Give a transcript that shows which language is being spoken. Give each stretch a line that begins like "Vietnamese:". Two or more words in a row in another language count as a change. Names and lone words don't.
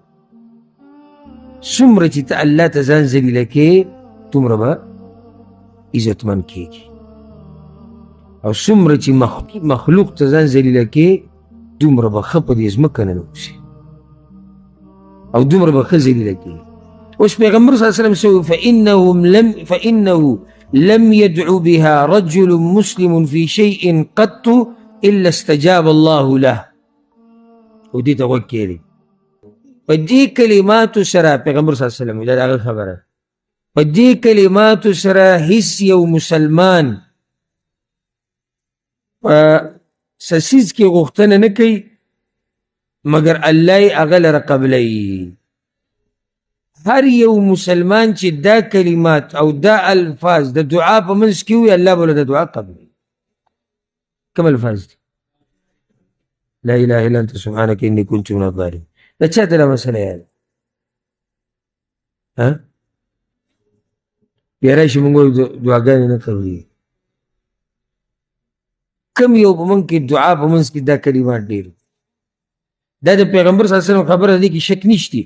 Pashto: څومره چې ته الله ته ځان ذلیله کړې دومره به عزتمند کېږي او څومره چې مخلوق ته ځان ذلیله کړې دومره به ښه په دې ځمکه ننوځي او دومره به ښه ذلیله کېږي. اوس پیغمبر
Arabic: صلی الله علیه وسلم سوی فإنه لم يدعو بها رجل مسلم في شيء قط إلا استجاب الله له.
Pashto: ودې ته غوږ کېږدئ. په دې کلماتو سره پیغمبر
Arabic: صلی الله علیه وسلم
Pashto: دا د هغه خبره، په دې کلماتو سره هیڅ یو مسلمان په څه څیز کې غوښتنه نه کوي مګر الله یې هغه لره قبلوي. هر یو مسلمان چې دا کلمات او دا الفاظ د دعا په منځ کې وي الله به له د دعا قبلوي. کوم الفاظ دي؟
Arabic: لا اله الا انت سبحانك اني كنت من الظالمين.
Pashto: دا چاته دا مسله یاده؟ بیا راشي موږ وایو دعاګانې نه قبلېږي. کم یو په موږ کې دعا په منځ کې دا کلمات ډېر، دا د پیغمبر
Arabic: صلی الله علیه وسلم
Pashto: خبره دی کې شک نشتی.